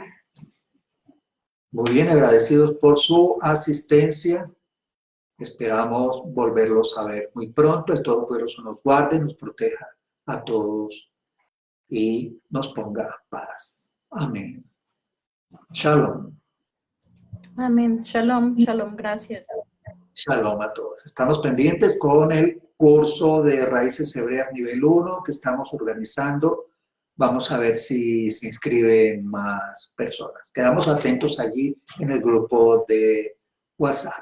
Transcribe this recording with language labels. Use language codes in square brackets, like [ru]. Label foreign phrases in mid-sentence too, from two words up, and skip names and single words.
[es] Muy bien, agradecidos por su asistencia. Esperamos volverlos a ver muy pronto. El Todopoderoso nos guarde, nos proteja a todos y nos ponga paz. Amén. Shalom. Amén. [he] שלום, שלום, [es] gracias. Shalom a todos. Estamos pendientes con el curso de Raíces Hebreas nivel 1 que estamos organizando. Vamos a ver si se inscriben más personas. Quedamos atentos allí en el grupo de WhatsApp.